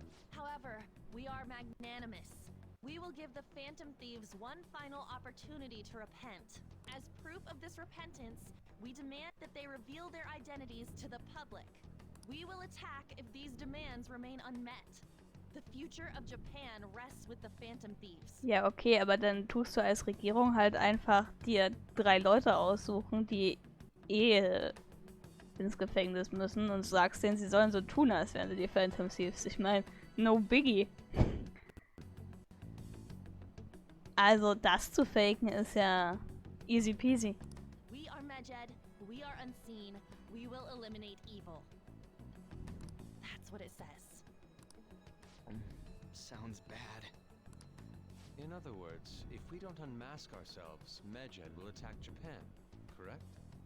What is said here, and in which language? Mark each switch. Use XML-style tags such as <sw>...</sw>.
<en>However, we are magnanimous. We will give the Phantom Thieves one final opportunity to repent. As proof of this repentance, we demand that they reveal their identities to the public. We will attack if these demands remain unmet. The future of Japan rests with the Phantom Thieves.</en> <de>Ja, okay, aber dann tust du als Regierung halt einfach dir 3 Leute aussuchen, die ins Gefängnis müssen und sagst denen, sie sollen so tun, als wären sie die Phantom Thieves. Ich meine,</de> <en>no biggie.</en> <de>Also das zu faken ist ja</de> <en>easy peasy. We are Medjed, we are unseen, we will eliminate evil. That's what it says. Sounds bad. In other words, if we don't unmask ourselves, Medjed will attack Japan, correct?</en>